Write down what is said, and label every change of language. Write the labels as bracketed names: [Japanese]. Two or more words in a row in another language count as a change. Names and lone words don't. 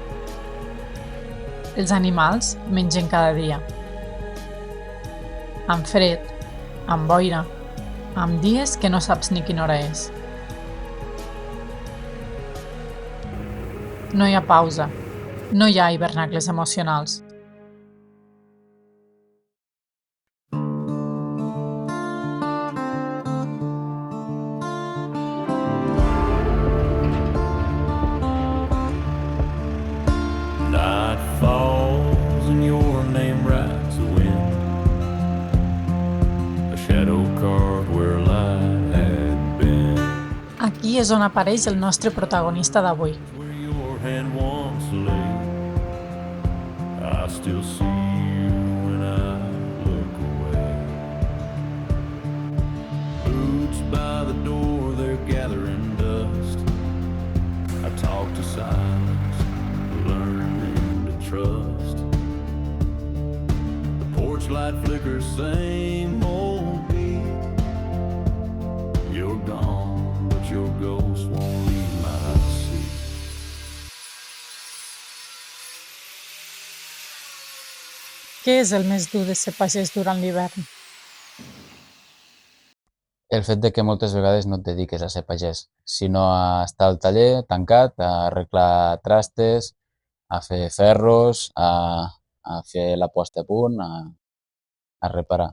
[Catalan] Els animals mengen cada dia. Amb fred, amb boira, amb dies que no saps ni quina hora és. No hi ha pausa, no hi ha hivernacles emocionals. [English] Night falls and your name rides the wind. A shadow carved where light had been. [Catalan] Aquí és on apareix el nostre protagonista d'avui. [English] Where your hand once lay. I still see you when I look away. Boots by the door, they're gathering dust. I talk to silence, learning to trust. The porch light flickers, same old beat. You're gone, but your ghost won't leave my seat. [Catalan] Què és el més dur de ser pagès durant l'hivern? El fet de que moltes vegades no et dediques a ser pagès, sinó a estar al taller tancat, a arreglar trastes, a fer ferros, a fer la posta a punt, a reparar.